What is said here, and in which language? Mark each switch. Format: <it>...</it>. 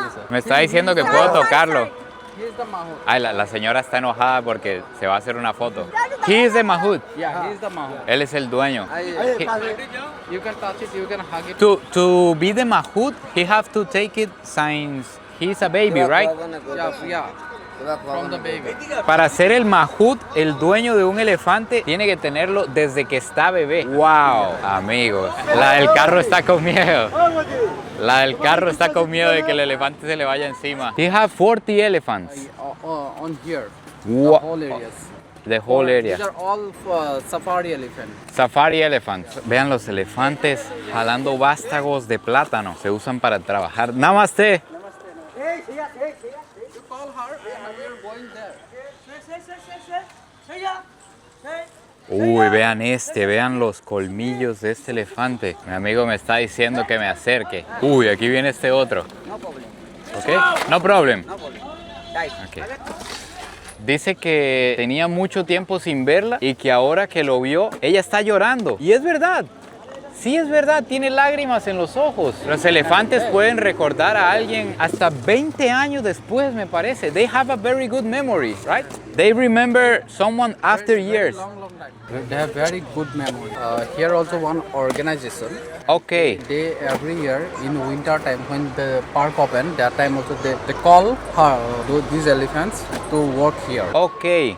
<es>Me está diciendo que puedo tocarlo.</es> <en>He's the mahout.</en> <es>Ay, la señora está enojada porque se va a hacer una foto.</es> <en>He is the mahout. Yeah, he's the mahout.</en> <es>Él es el dueño.</es> <en>You can touch it, you can hug it. To be the mahout, he have to take it since he's a baby, right? Yeah. From the baby.</en> <es>Para ser el mahout, el dueño de un elefante, tiene que tenerlo desde que está bebé. ¡Wow! Amigos, la del carro está con miedo. La del carro está con miedo de que el elefante se le vaya encima.</es> <en>He have 40 elephants. On here. Wow. The whole areas. The whole area. These are all safari elephants. Safari elephants.</en> <es>Vean los elefantes jalando vástagos de plátano. Se usan para trabajar. Namaste.</es> <en>You call her and we are going there.</en> <es>Uy, vean vean los colmillos de este elefante. Mi amigo me está diciendo que me acerque. Uy, aquí viene este otro. ¿Ok?</es> <en>No problem.</en> <es>Okay. Dice que tenía mucho tiempo sin verla y que ahora que lo vio, ella está llorando. Y es verdad. Sí, es verdad, tiene lágrimas en los ojos. Los elefantes pueden recordar a alguien hasta 20 años después, me parece.</es> <en>They have a very good memory, right? They remember someone after years. Long time. They have very good memory. Here also one organization. Okay. They every year in winter time when the park open, that time also they call these elephants to work here. Okay.</en>